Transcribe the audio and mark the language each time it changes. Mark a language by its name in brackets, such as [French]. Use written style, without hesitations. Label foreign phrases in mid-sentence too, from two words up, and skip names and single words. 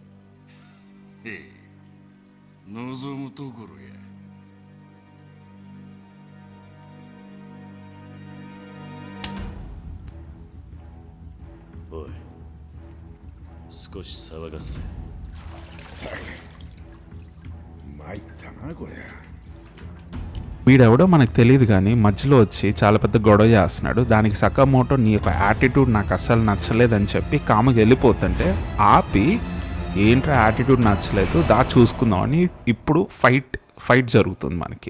[Japanese] へえ、望むところや。おい、少し騒がせ。参ったなこれ。 [Telugu] వీడెవడో మనకు తెలియదు కానీ మధ్యలో వచ్చి చాలా పెద్ద గొడవ చేస్తున్నాడు. దానికి సకామోటో నీ యొక్క యాటిట్యూడ్ నాకు అస్సలు నచ్చలేదని చెప్పి కాముకి వెళ్ళిపోతుంటే ఆపి ఏంట్రా యాటిట్యూడ్ నచ్చలేదు దా చూసుకుందామని ఇప్పుడు ఫైట్ జరుగుతుంది మనకి.